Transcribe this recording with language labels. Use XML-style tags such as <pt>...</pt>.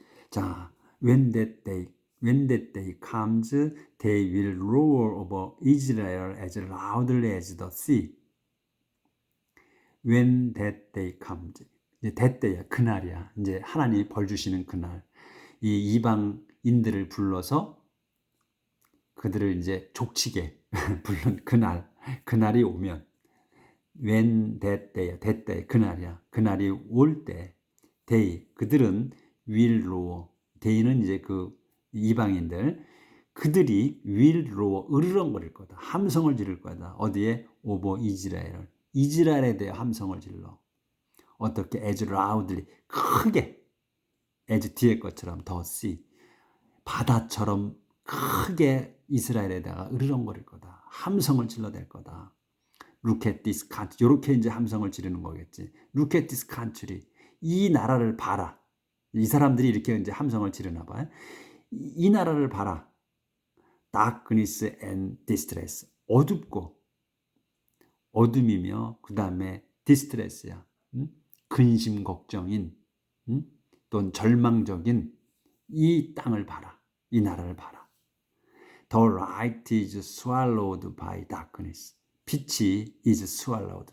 <en>자, when that day comes, they will roar over Israel as loudly as the sea. When that day comes,</en> <ko>이제</ko> <en>that day야,</en> <ko>그날이야. 이제 하나님이 벌 주시는 그날. 이 이방인들을 불러서 그들을 이제 족치게 부른 그날이 오면,</ko> <en>when that day,</en> <ko>그날이야. 그날이 올 때, they, 그들은</ko> <en>will roar,</en> <ko>they는 이제 그 이방인들, 그들이 will roar, 으르렁거릴 거다. 함성을 지를 거다. 어디에? over 이스라엘에 대해 함성을 질러. 어떻게?</ko> <en>as loudly,</en> <ko>크게. as 뒤에 것처럼</ko> <en>the sea,</en> <ko>바다처럼 크게 이스라엘에다가 으르렁거릴 거다. 함성을 질러댈 거다.</ko> <en>Look at this country.</en> <ko>이렇게 이제 함성을 지르는 거겠지.</ko> <en>Look at this country.</en> <ko>이 나라를 봐라. 이 사람들이 이렇게 이제 함성을 지르나 봐요. 이 나라를 봐라.</ko> <en>Darkness and distress.</en> <ko>어둡고, 어둠이며, 그 다음에 distress야. 근심, 걱정인, 또는 절망적인 이 땅을 봐라. 이 나라를 봐라.</ko> <en>The light is swallowed by darkness.</en> <ko>빛이</ko> <en>is swallowed.</en>